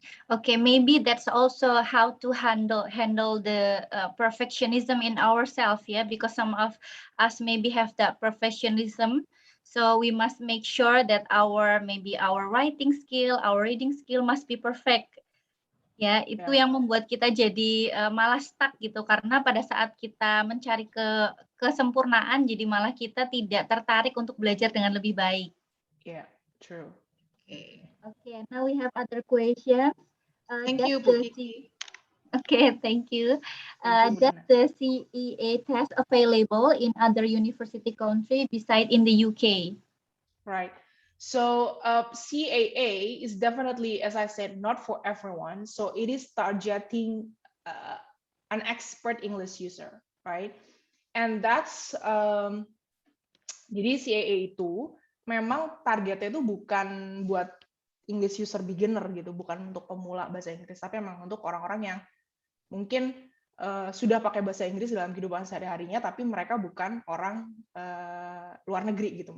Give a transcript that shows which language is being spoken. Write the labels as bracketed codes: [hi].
[en] Okay, maybe that's also how to handle the perfectionism in ourselves, yeah, because some of us maybe have that perfectionism. So we must make sure that our writing skill, our reading skill must be perfect. [id] Ya, itu yang membuat kita jadi malah stuck gitu, karena pada saat kita mencari kesempurnaan, jadi malah kita tidak tertarik untuk belajar dengan lebih baik. [en] Yeah, true. Okay, now we have other questions. Thank you, Bu Kiky. Okay, thank you. Does the CEA test available in other university country besides in the UK? Right. So CAA is definitely, as I said, not for everyone. So it is targeting an expert English user, right? And that's [id] jadi CAA itu memang targetnya itu bukan buat English user beginner gitu, bukan untuk pemula bahasa Inggris, tapi memang untuk orang-orang yang mungkin sudah pakai bahasa Inggris dalam kehidupan sehari-harinya, tapi mereka bukan orang luar negeri gitu.